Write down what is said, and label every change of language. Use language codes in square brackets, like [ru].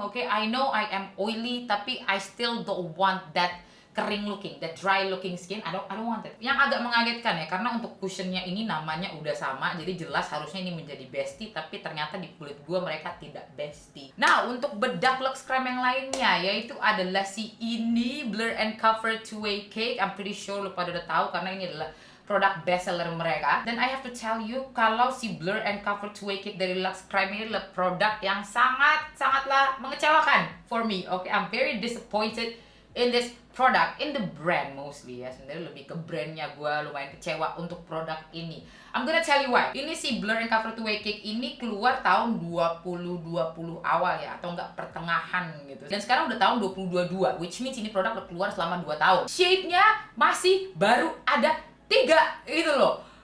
[en] Oke, I know I am oily, [id] tapi [en] I still don't want that [id] kering [en] looking, that dry looking skin. I don't want it. [id] Yang agak mengagetkan ya, karena untuk cushionnya ini namanya udah sama, jadi jelas harusnya ini menjadi bestie, tapi ternyata di kulit gua mereka tidak bestie. Nah, untuk bedak Lux Crime yang lainnya, yaitu adalah si ini Blur and Cover Two-Way Cake. [en] I'm pretty sure [id] lu pada udah tahu karena ini adalah produk bestseller mereka. Dan [en] I have to tell you, [id] kalau si Blur and Cover Two-Way Cake dari Lux Crime ini adalah produk yang sangatlah mengecewakan [en] for me. Okay, I'm very disappointed in this product, in the brand mostly [id] ya. Sebenarnya lebih ke brandnya gue lumayan kecewa untuk produk ini. [en] I'm gonna tell you why. [id] Ini si Blur and Cover Two-Way Cake ini keluar tahun 2020 awal ya, atau enggak pertengahan gitu. Dan sekarang udah tahun 2022, [en] which means [id] ini produk udah keluar selama 2 tahun. Shade-nya masih baru ada 3 gitu loh.